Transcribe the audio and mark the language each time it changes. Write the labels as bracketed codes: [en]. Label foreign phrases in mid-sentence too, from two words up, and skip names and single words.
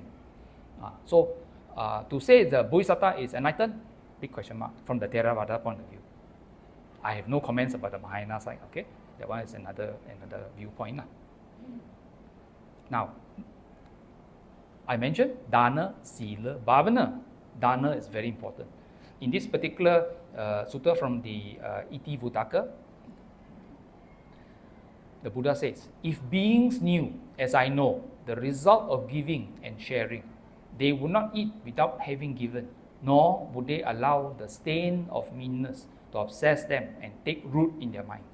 [en] So to say the bodhisattva is enlightened, big question mark from the Theravada point of view. I have no comments about the Mahayana side. Okay, that one is another viewpoint . [pi] Now, I mentioned dana, sila, bhavana. [en] Dana is very important. In this particular sutta from the Iti Vuttaka, the Buddha says, if beings knew, as I know, the result of giving and sharing, they would not eat without having given, nor would they allow the stain of meanness to obsess them and take root in their minds.